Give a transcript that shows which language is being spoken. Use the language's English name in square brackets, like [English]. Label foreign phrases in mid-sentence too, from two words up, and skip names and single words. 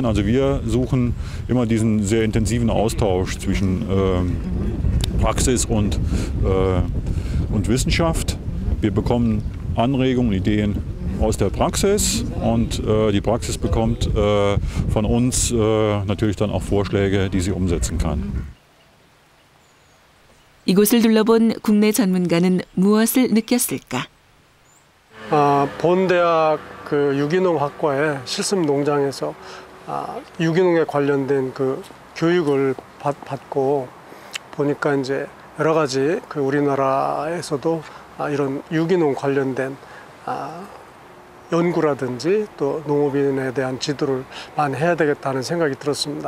[German] Also wir suchen immer diesen sehr intensiven Austausch zwischen Praxis und Wissenschaft. Wir bekommen Anregungen, Ideen aus der Praxis und die Praxis bekommt von uns natürlich dann auch Vorschläge, die sie umsetzen kann. [Korean] 이곳을 둘러본 국내 전문가는 무엇을 느꼈을까? 본대학 그 유기농학과의 실습농장에서 유기농에 관련된 그 교육을 받고 보니까 이제 여러 가지 그 우리나라에서도 이런 유기농 관련된 연구라든지 또 농업인에 대한 지도를 많이 해야 되겠다는 생각이 들었습니다.